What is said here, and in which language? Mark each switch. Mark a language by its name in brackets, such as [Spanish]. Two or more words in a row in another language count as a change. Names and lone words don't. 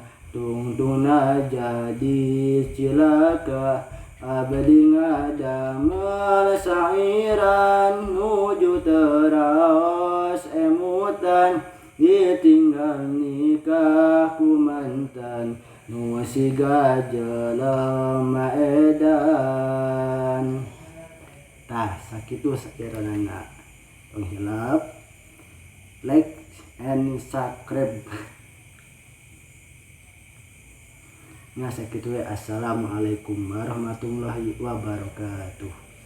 [Sundanese] Tungtungna jadi cilaka, abdi ngadamel sairan nuju teraos emutan. Ditinggal nikah ku mantan nu siga jelema edan. Tah sakitu saeranana. Penghilap, [English] like and subscribe. [Sundanese] Nah sakitu. [Arabic] السلام عليكم ورحمة الله وبركاته.